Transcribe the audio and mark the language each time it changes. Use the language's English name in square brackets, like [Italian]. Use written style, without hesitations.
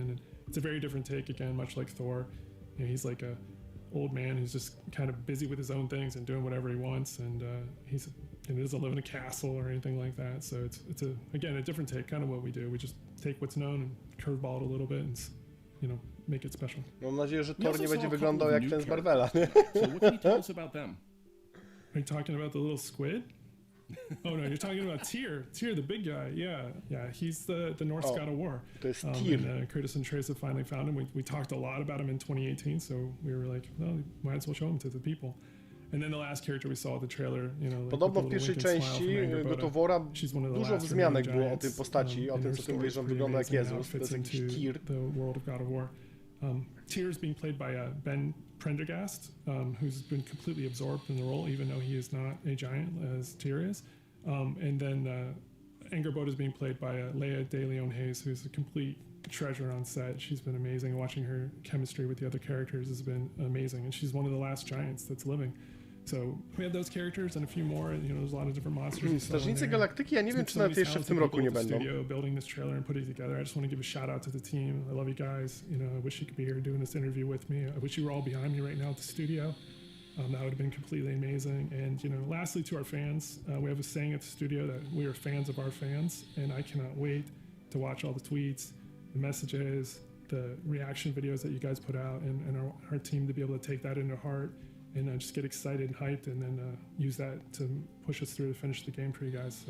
[English] And it's a very different take, again, much like Thor. You know, he's like a old man who's just kind of busy with his own things and doing whatever he wants. And he doesn't live in a castle or anything like that. So it's again a different take, kind of what we do. We just take what's known and curveball it a little bit and, you know, make it special. [Polish] Mam nadzieję, że Thor nie będzie wyglądał jak ten z Marvela. [English] So what can you tell us about them? Are you talking about the little squid? Oh no, you're talking about Tyr. Tyr, the big guy. Yeah. He's the Norse god of war. [Polish] To jest Tyr. [English] And Curtis and Trace have finally found him. We talked a lot about him in 2018, so we were like, well, might as well show him to the people. And then the last character we saw at the trailer, you know, like [Polish] Podobno w pierwszej części God of War'a dużo wzmianek było o tej postaci, o tym, co ty mówisz, że on wygląda jak Jezus. To jest jakiś Tyr. [English] The world of God of War. Tyr is being played by Ben Prendergast, who's been completely absorbed in the role, even though he is not a giant as Tyr is. And then Angerboda is being played by Leia De Leon Hayes, who's a complete treasure on set. She's been amazing. Watching her chemistry with the other characters has been amazing, and she's one of the last giants that's living. So we have those characters and a few more. You know, there's a lot of different monsters. [Polish] Strażnicy Galaktyki, ja nie wiem, czy nawet jeszcze w tym roku nie będą. [English] Building this trailer and putting it together. I just want to give a shout out to the team. I love you guys. You know, I wish you could be here doing this interview with me. I wish you were all behind me right now at the studio. That would have been completely amazing. And, you know, lastly, to our fans, we have a saying at the studio that we are fans of our fans, and I cannot wait to watch all the tweets, the messages, the reaction videos that you guys put out, and our team to be able to take that into heart and just get excited and hyped, and then use that to push us through to finish the game for you guys.